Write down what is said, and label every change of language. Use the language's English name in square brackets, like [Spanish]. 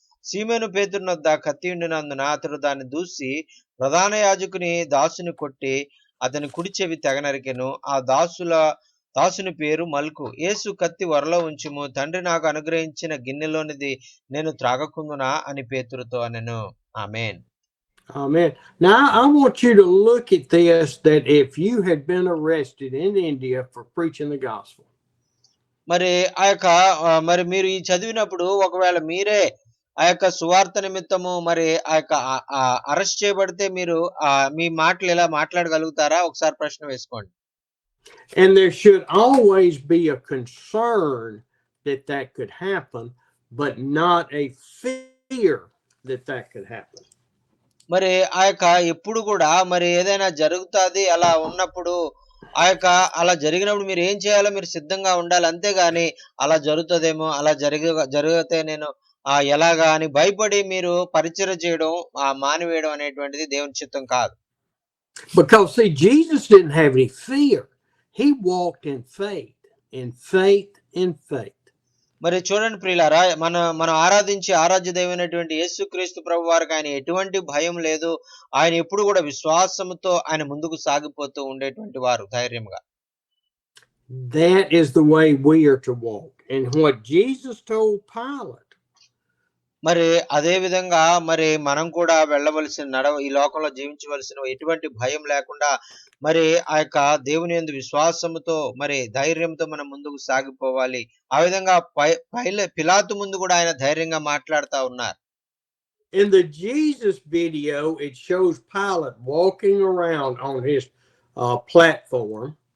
[Telugu] సీమోను పేతురునొద్ద కత్తి ఉండినందున అతడు దాన్ని దూసి ప్రధాన యాజకుని దాసుని కొట్టి అతని కుడి చెవి తెగ నరికెను. ఆ దాసుని పేరు మల్కు. యేసు కత్తి వరలో ఉంచుము, తండ్రి నాకు అనుగ్రహించిన గిన్నెలోనిది నేను త్రాగకుందునా అని పేతురుతో అనెను. ఆమేన్. [English] Amen. Now I want you to look at this, that if you had been arrested in India for preaching the gospel. [Telugu] మరి మరి మీరు ఈ చదివినప్పుడు ఒకవేళ మీరే ఆ యొక్క సువార్త నిమిత్తము మరి అరెస్ట్ చేయబడితే మీరు మీ మాటలు ఎలా మాట్లాడగలుగుతారా? ఒకసారి ప్రశ్న వేసుకోండి. [English] And there should always be a concern that could happen, but not a fear that could happen. [Telugu] మరి ఎప్పుడు కూడా మరి ఏదైనా జరుగుతుంది అలా ఉన్నప్పుడు అలా జరిగినప్పుడు మీరు ఏం చేయాలో మీరు సిద్ధంగా ఉండాలి. అంతేగాని అలా జరుగుతుందేమో, అలా జరిగితే నేను ఎలాగా అని భయపడి మీరు పరిచర్య చేయడం మానివేయడం అనేటువంటిది దేవుని చిత్తం కాదు. [English] Because see, Jesus didn't have any fear. He walked in faith, in faith, in faith. [Telugu] మరి చూడండి ప్రియులారా, మనం ఆరాధించే ఆరాధ్య దైవమైనటువంటి యేసుక్రీస్తు ప్రభు వారికి ఆయన ఎటువంటి భయం లేదు. ఆయన ఎప్పుడు కూడా విశ్వాసముతో ఆయన ముందుకు సాగిపోతూ ఉండేటువంటి వారు ధైర్యంగా. [English] That is the way we are to walk. And what Jesus told Pilate. [Telugu] మరి అదే విధంగా మరి మనం కూడా వెళ్ళవలసిన ఈ లోకంలో జీవించవలసిన ఎటువంటి భయం లేకుండా మరి దేవుని యందు విశ్వాసముతో మరి ధైర్యంతో మనం ముందుకు సాగిపోవాలి. ఆ విధంగా పిలాతు ముందు కూడా ఆయన ధైర్యంగా మాట్లాడుతూ ఉన్నారు. [English] In the Jesus video, it shows Pilate walking around on his platform.